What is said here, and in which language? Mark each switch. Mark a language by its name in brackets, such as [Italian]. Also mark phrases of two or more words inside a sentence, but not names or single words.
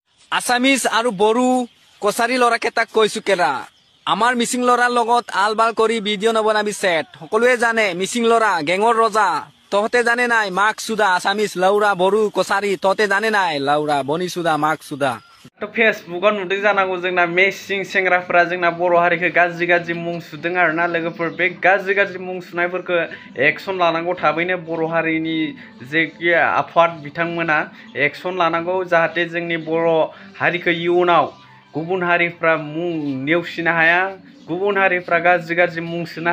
[Assamese] আসামিজ আৰু বড়ো কছাৰী ল'ৰাকেইটাক কৈছো কেৰা আমাৰ মিচিং ল'ৰাৰ লগত আল বাল কৰি ভিডিঅ' নবনাবি চেট সকলোৱে জানে মিচিং ল'ৰা গেঙৰ ৰজা তহঁতে জানে নাই মাক চুদা আসামিজ লাউৰা বড়ো কছাৰী তহঁতে জানে নাই লাউৰা বনি চুদা মাক চুদা [Bodo] तो फेसबुकाव नुदों जानांगौ जोंना मेसिं सेंग्राफोरा जोंना बर' हारिखौ गाज्रि गाज्रि मुं सुदों आरोना लोगोफोर बे गाज्रि गाज्रि मुं सुनायफोरखौ एक्सन लानांगौ थाबैनो बर' हारिनि जेखि आफाद बिथांमोना एक्सन लानांगौ जाहाथे जोंनि बर' हारिखौ इयुनाव गुबुन हारिफ्रा मुं नेवसिनो हाया गुबुन हारिफ्रा गाज्रि गाज्रि मुं सुनो